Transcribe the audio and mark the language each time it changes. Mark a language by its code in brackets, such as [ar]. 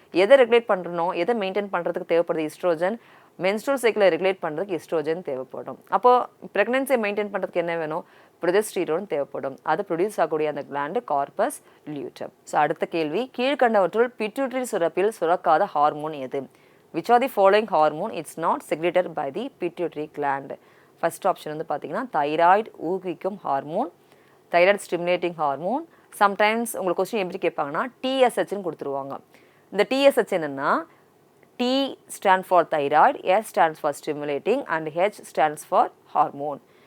[ta] எதை ரெகுலேட் பண்ணுறனோ, எதை மெயின்டைன் பண்ணுறதுக்கு தேவைப்படுது ஈஸ்ட்ரோஜன், மென்ஸ்ட்ருவல் சைக்கிளை ரெகுலேட் பண்ணுறதுக்கு ஈஸ்ட்ரோஜன் தேவைப்படும். அப்போது ப்ரெக்னன்சியை மெயின்டைன் பண்ணுறதுக்கு என்ன வேணும்? ப்ரொஜெஸ்டீரோன் தேவைப்படும். அது ப்ரொடியூஸ் ஆகக்கூடிய அந்த கிளாண்டு கார்பஸ் லியூட்டம். ஸோ அடுத்த கேள்வி, கீழ்கண்டவற்றுள் பிட்யூட்டரி சுரப்பில் சுரக்காத ஹார்மோன் எது? [en] Which are the following hormone it's not secreted by the pituitary gland? First option [ta] வந்து பார்த்தீங்கன்னா தைராய்டு ஊக்குவிக்கும் hormone, thyroid stimulating hormone. Sometimes உங்களுக்கு கொஸ்டின் எப்படி கேட்பாங்கன்னா டிஎஸ்ஹெச்னு கொடுத்துருவாங்க. இந்த டிஎஸ்ஹெச் என்னென்னா, [en] T stands for thyroid, S stands for stimulating and H stands for hormone.